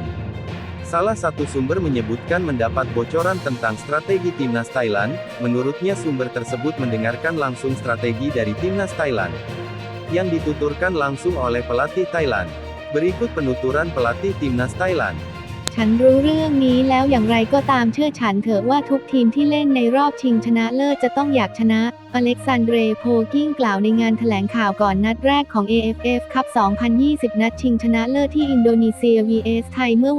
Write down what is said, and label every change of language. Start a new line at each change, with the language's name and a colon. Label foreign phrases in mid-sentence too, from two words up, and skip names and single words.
Indonesian: Salah satu sumber menyebutkan mendapat bocoran tentang strategi Timnas Thailand. Menurutnya sumber tersebut mendengarkan langsung strategi dari Timnas Thailand yang dituturkan langsung oleh pelatih Thailand. Berikut penuturan pelatih Timnas Thailand.
Thai: ฉันรู้เรื่องนี้แล้วอย่างไรก็ตามเชื่อฉันเถอะว่าทุกทีมที่เล่นในรอบชิงชนะเลิศจะต้องอยากชนะ อเล็กซานเดร โพกิ้งกล่าวในงานแถลงข่าวก่อนนัดแรกของ AFF คัพ 2020 นัดชิงชนะเลิศที่อินโดนีเซีย vs ไทยเมื่อ